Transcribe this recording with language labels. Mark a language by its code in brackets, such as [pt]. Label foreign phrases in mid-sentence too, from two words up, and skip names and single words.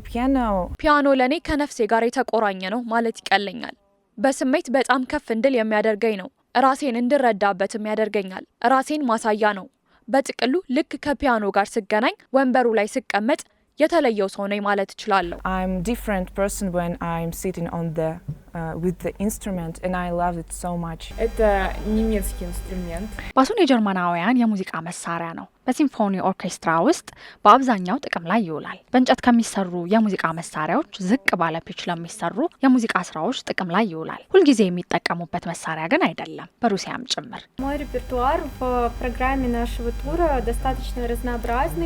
[am] ፒያኖ ለኔ ከነፍሴ ጋር የተቆራኘ ነው ማለት ይቀለኛል። በስሜት በጣም ከፍ እንድል የሚያደርገኝ ነው። ራሴን እንድረዳበትም ያደርገኛል። ራሴን ማሳያ ነው። በጥቅሉ ልክ ከፒያኖ ጋር ስገናኝ ወንበሩ ላይ ስቀመጥ የተለየው ሰው ነኝ ማለት እችላለሁ። [en] I'm different person when I'm sitting on the with the instrument and I love it so much. [ru] Это немецкий инструмент. [am] ባሱን የጀርመናውያን የሙዚቃ መሳሪያ ነው። በሲምፎኒ ኦርኬስትራ ውስጥ በአብዛኛው ጥቅም ላይ ይውላል። በእንጨት ከሚሰሩ የሙዚቃ መሳሪያዎች ዝቅ ባለ ፒች ለሚሰሩ የሙዚቃ ስራዎች ጥቅም ላይ ይውላል። ሁልጊዜ የሚጠቀሙበት መሳሪያ ግን አይደለም፣ በሩሲያም ጭምር። [ru] Мой репертуар в программе нашего тура достаточно разнообразный.